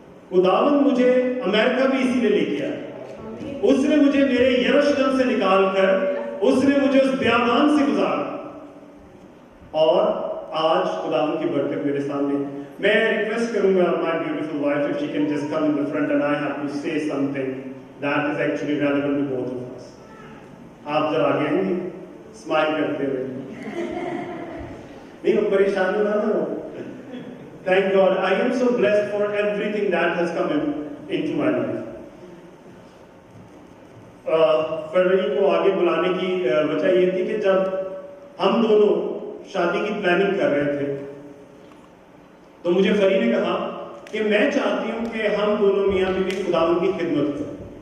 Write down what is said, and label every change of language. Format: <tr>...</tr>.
<hi>खुदावंद मुझे अमेरिका भी इसीलिए लेके आया। उसने मुझे मेरे यरूशलेम से निकालकर उसने मुझे उस बियाबान से गुजारा, और आज खुदावंद की बरकत मेरे सामने। मैं रिक्वेस्ट करूंगा</hi> <en>My beautiful wife, if she can just come in the front and I have to say something that is actually relevant to both of us.</en> <hi>आप जरा आगे आएंगे स्माइल करते हुए। नहीं, परेशान हो ना।</hi> <en>Thank God, I am so blessed for everything that has come into my life.</en> <hi>फरवरी को आगे बुलाने की वजह ये थी कि जब हम दोनों शादी की प्लानिंग कर रहे थे, तो मुझे फरी ने कहा कि मैं चाहती हूं कि हम दोनों मियां बीवी खुदावंद की खिदमत करें।</hi>